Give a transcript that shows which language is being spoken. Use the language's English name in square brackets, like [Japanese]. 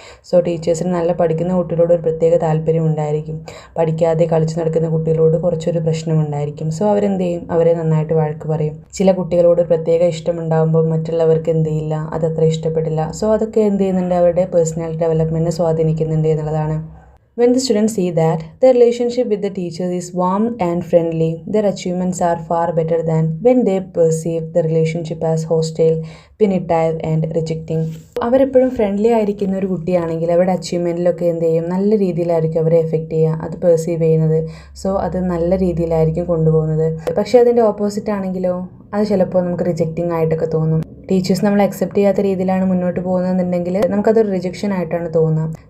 [Malayalam] So ടീച്ചേഴ്സിന് നല്ല പഠിക്കുന്ന കുട്ടികളോട് ഒരു പ്രത്യേക താല്പര്യം ഉണ്ടായിരിക്കും. പഠിക്കാതെ കളിച്ചു നടക്കുന്ന കുട്ടികളോട് കുറച്ചൊരു പ്രശ്നമുണ്ടായിരിക്കും. സോ അവരെന്ത് ചെയ്യും, അവരെ നന്നായിട്ട് വഴക്ക് പറയും. ചില കുട്ടികളോട് പ്രത്യേക ഇഷ്ടമുണ്ടാകുമ്പോൾ മറ്റുള്ളവർക്ക് എന്ത് ചെയ്യില്ല, അതത്ര ഇഷ്ടപ്പെടില്ല. സോ അതൊക്കെ എന്ത് ചെയ്യുന്നുണ്ട്, അവരുടെ പേഴ്സണാലിറ്റി ഡെവലപ്മെൻറ്റിനെ സ്വാധീനിക്കുന്നുണ്ട് എന്നുള്ളതാണ്. [English] When the students see that their relationship with the teacher is warm and friendly, their achievements are far better than when they perceive the relationship as hostile, punitive and rejecting. [Malayalam] അവരെപ്പോഴും friendly ആയിരിക്കുന്ന ഒരു കുട്ടിയാണെങ്കിൽ അവരുടെ അച്ചീവ്മെൻറ്റിലൊക്കെ എന്ത് ചെയ്യും, നല്ല രീതിയിലായിരിക്കും അവരെ effect ചെയ്യുക, അത് പെർസീവ് ചെയ്യുന്നത്. സോ അത് നല്ല രീതിയിലായിരിക്കും കൊണ്ടുപോകുന്നത്. പക്ഷേ അതിൻ്റെ ഓപ്പോസിറ്റ് ആണെങ്കിലോ അത് ചിലപ്പോൾ നമുക്ക് റിജക്റ്റിംഗ് ആയിട്ടൊക്കെ തോന്നും. ടീച്ചേഴ്സ് നമ്മൾ അക്സെപ്റ്റ് ചെയ്യാത്ത രീതിയിലാണ് മുന്നോട്ട് പോകുന്നതെന്നുണ്ടെങ്കിൽ നമുക്കതൊരു റിജക്ഷൻ ആയിട്ടാണ് തോന്നുക.